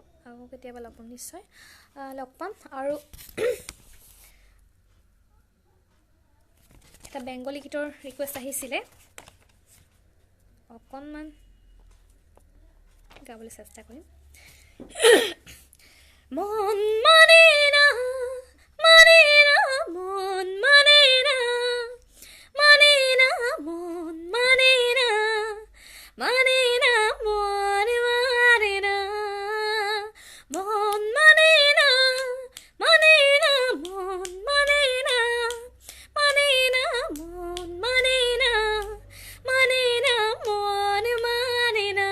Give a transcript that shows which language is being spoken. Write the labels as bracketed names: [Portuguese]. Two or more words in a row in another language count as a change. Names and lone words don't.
[Assamese] আৰু কেতিয়াবা লগ পাম, নিশ্চয় লগ পাম। আৰু এটা বেংগলী গীতৰ ৰিকুৱেষ্ট আহিছিলে, অকণমান গাবলৈ চেষ্টা কৰিম। [Bangla] মন মানে না মানে না, মন মানে না মানে না, মন মানে না মানে না, মন মানে না, মন মানে না মানে না, মন মানে না মানে না, মন মানে না মানে না, মন মানে না।